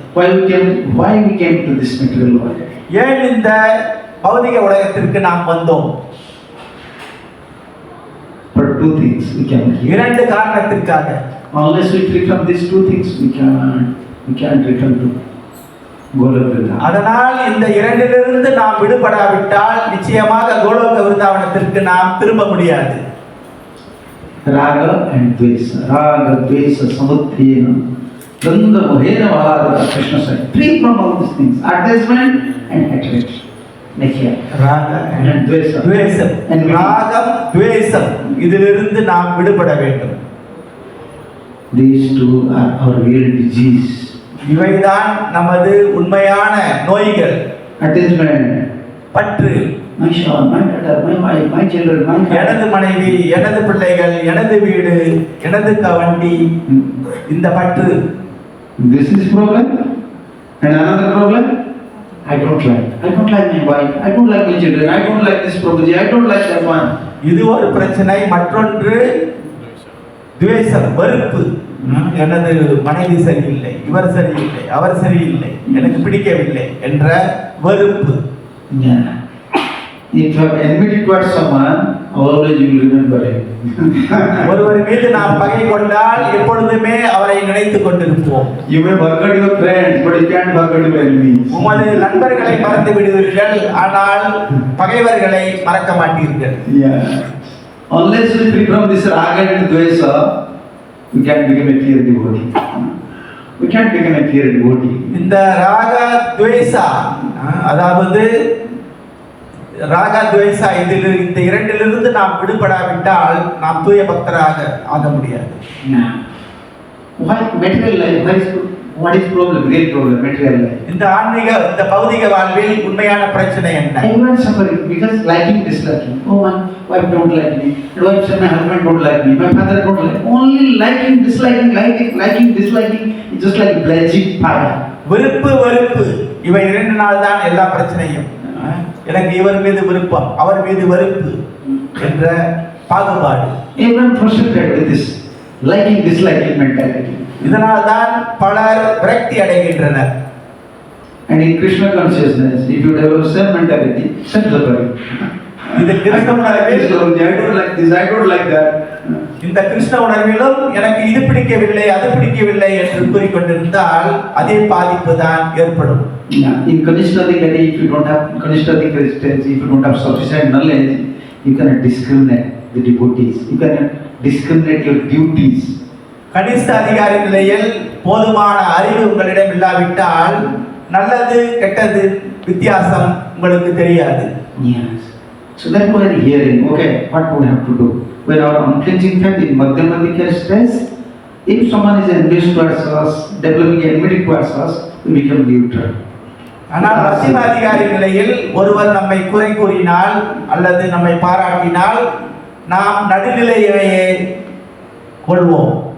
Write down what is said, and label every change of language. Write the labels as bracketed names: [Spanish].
[English] Why we came to this material world? [Tamil] ஏன் இந்த பௌதிக உலகத்திற்கு நாம் வந்தோம்? [English] For 2 things we can. [Tamil] 2 காரணத்திற்காக. [English] Unless we free from these 2 things, we can't return to Goloka Vrindavan. [Tamil] அதனால் இந்த 2லிருந்து நாம் விடுபடாவிட்டால் நிச்சயமாக கோலோக விருந்தாவனத்திற்கு நாம் திரும்ப முடியாது. [Sanskrit] Raga and Dvesa. Raga, Dvesa, Samuddhena, Dvanda, Mohena, Vahada, [English] Krishna said. Free from all these things. Attachment and hatred. Nature. Raga and Dvesa. [Tamil] துவேஷம். ராகம், துவேஷம் இதிலிருந்து நாம் விடுபட வேண்டும். [English] These 2 are our real disease. [Tamil] இவைதான் நமது உண்மையான நோய்கள். [English] Attachment. [Tamil] பற்று. [English] My son, my daughter, my wife, my children, my family. [Tamil] எனது மனைவி, எனது பிள்ளைகள், எனது வீடு, எனது வண்டி, இந்த பற்று. [English] This is problem. And another problem, I don't like my wife, I don't like my children, I don't like this property, I don't like that one. [Tamil] இது ஒரு பிரச்சனை. மற்றொன்று துவேஷம், வெறுப்பு. எனது மனைவி சரியில்லை, இவர் சரியில்லை, அவர் சரியில்லை, எனக்கு பிடிக்கவில்லை என்ற வெறுப்பு. [English] Yeah. If you have enmity towards someone, always you will remember him. [Tamil] ஒருவர் மீது நாம் பகை கொண்டால் எப்பொழுதுமே அவரை நினைத்துக் கொண்டிருப்போம். [English] You may forget your friends, but you can't forget your enemies. [Tamil] உமது நண்பர்களை மறந்து விடுவீர்கள், ஆனால் பகைவர்களை மறக்க மாட்டீர்கள். [English] Yeah. Unless we free from this raga and dvesa, we can't become a pure devotee. We can't become a pure devotee. [Tamil] இந்த ராக துவேஷா அதாவது ராக துவேஷா இதில் இந்த இரண்டிலிருந்து நாம் விடுபடாவிட்டால் நாம் தூய பக்தராக ஆக முடியாது. [English] Why material life? What is problem? Real problem, material life. [Tamil] இந்த ஆன்மீக இந்த பௌதிக வாழ்வில் உண்மையான பிரச்சனை என்ன? [English] Everyone suffering because liking, disliking. Oh, my wife don't like me. My wife said my husband don't like me. My father don't like me. Only liking, disliking, disliking. It's just like blazing fire. [Tamil] வெறுப்பு வெறுப்பு இவை இரண்டு நாள் தான் எல்லா பிரச்சனையும். எனக்கு இவர் மீது விருப்பம், அவர் மீது வெறுப்பு என்ற பாகுபாடு. [English] Everyone frustrated with this liking, disliking mentality. [Tamil] இதனால் தான் பலர் விரக்தி அடைகின்றனர். [English] And in Krishna consciousness, if you develop same mentality, self-suffering. [Tamil] இந்த கிருஷ்ண உணர்வில் [English] I don't like this, I don't like that. [Tamil] இந்த கிருஷ்ண உணர்விலும் எனக்கு இது பிடிக்கவில்லை அது பிடிக்கவில்லை என்று கூறிக்கொண்டிருந்தால் அதே பாதிப்பு தான் ஏற்படும். [English] In Kanishthadikari, if you don't have Kanishthadikari stage, if you don't have sufficient knowledge, you cannot discriminate the devotees. You cannot discriminate your duties. [Tamil] கனிஷ்ட அதிகாரி நிலையில் போதுமான அறிவு உங்களிடம் இல்லாவிட்டால் நல்லது கெட்டது வித்தியாசம் உங்களுக்கு தெரியாது. [English] Yes. So that we are hearing, okay, what we have to do? When our unflinching faith in Madhyamadika stage, if someone is envious towards us, developing enmity towards us, we become neutral. [Tamil] ஆனால் மத்தியம அதிகாரி நிலையில் ஒருவர் நம்மை குறை கூறினால் அல்லது நம்மை பாராட்டினால் நாம் நடுநிலையை கொள்வோம்.